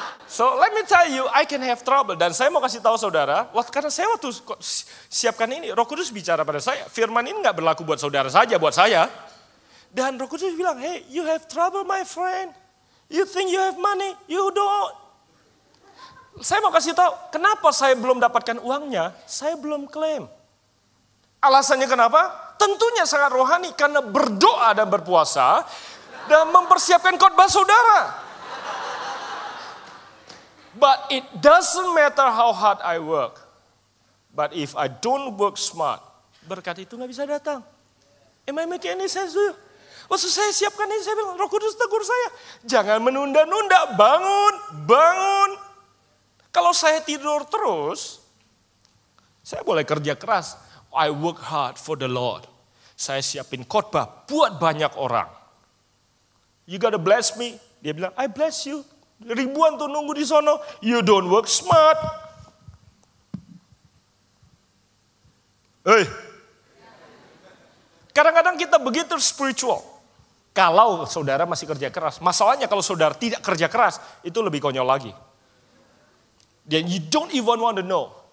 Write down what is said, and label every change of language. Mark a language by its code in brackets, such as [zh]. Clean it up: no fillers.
[en] So let me tell you, I can have trouble. [id] Dan saya mau kasih tahu saudara, karena saya waktu siapkan ini, Roh Kudus bicara pada saya. Firman ini nggak berlaku buat saudara saja, buat saya. Dan Roh Kudus bilang, [en] hey, you have trouble my friend. You think you have money, you don't. [id] Saya mau kasih tahu, kenapa saya belum dapatkan uangnya? Saya belum klaim. Alasannya kenapa? Tentunya sangat rohani, karena berdoa dan berpuasa dan mempersiapkan khotbah saudara. [en] But it doesn't matter how hard I work. But if I don't work smart, [id] berkat itu nggak bisa datang. [en] Am I making any sense to you? [id] Waktu saya siapkan ini, saya bilang, Roh Kudus tegur saya. Jangan menunda-nunda, bangun. Kalau saya tidur terus, saya boleh kerja keras. [en] I work hard for the Lord. [id] Saya siapin khotbah buat banyak orang. [en] You gotta bless me. [id] Dia bilang, [en] I bless you. [id] Ribuan tuh nunggu di sono. [en] You don't work smart. Hey. [id] Kadang-kadang kita begitu spiritual. Kalau saudara masih kerja keras. Masalahnya kalau saudara tidak kerja keras, itu lebih konyol lagi. [en] Dan you don't even want to know.